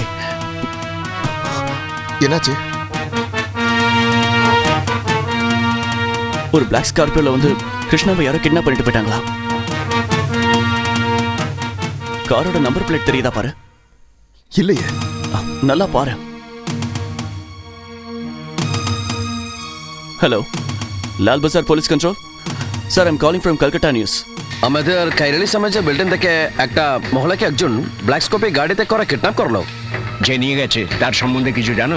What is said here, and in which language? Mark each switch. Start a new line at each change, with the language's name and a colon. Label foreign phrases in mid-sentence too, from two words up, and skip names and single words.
Tamil: என்னாச்சு? ஒரு பிளாக் ஸ்கார்பியோல வந்து கிருஷ்ணாவை யாரோ கிட்னாப் பண்ணிட்டு போயிட்டாங்களா? காரோட
English: number plate
Tamil: தெரியுதா பாரு. இல்லையே. நல்லா பாரு.
Bangla: হ্যালো, লাল বাজার
English: police control. Sir, I am calling from Kolkata News.
Bangla: আমাদের কাইরালি সমাজে বিল্ডিং থেকে একটা মহিলাকে একজন ব্ল্যাক স্কোপে গাড়িতে করে কিডন্যাপ করলো। যে নিয়ে গেছে তার সম্বন্ধে কিছু জানো?